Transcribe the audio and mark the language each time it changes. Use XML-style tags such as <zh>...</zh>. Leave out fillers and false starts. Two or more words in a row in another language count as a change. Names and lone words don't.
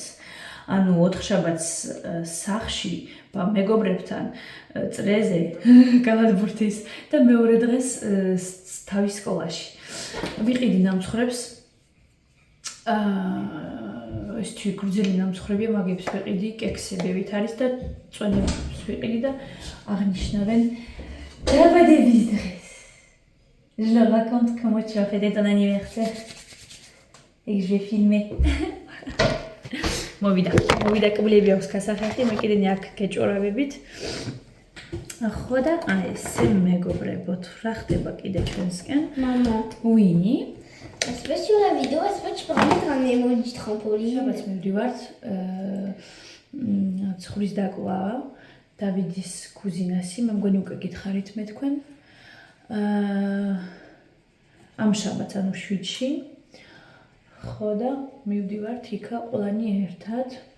<ka>ანუ 4 შაბათს სახლში მეგობრებთან წრეზე კალათბურთის და მეორე დღეს თავის სკოლაში. ვიყიდი ნამცხრებს, ეს გრძელი ნამცხრებია, მაგებს ვიყიდი, კექსებივით არის და წვენებს ვიყიდი და აღნიშნავენ დაბადების დღეს.</ka> <fr>Je leur raconte comment tu as fêté ton anniversaire et que je vais filmer.</fr> <ka>მოვიდა კბილები აქვს გასახერხი, მე კიდე აქ გეჭორავებით. ხო და ესე მეგობრებო, რა ხდება კიდე ჩვენსკენ? მამა. ვინი?</ka> <en>Special video, special programme emoji trampoline.</en> <ka>შაბათს მივდივართ ცხვრის დაკლა დავიდის კუზინასი, მე მგონი უკვე გითხარით მე თქვენ. ამ შაბათს ანუ 7-ში ხო და მივდივართ იქა ყველანი ერთად.</ka>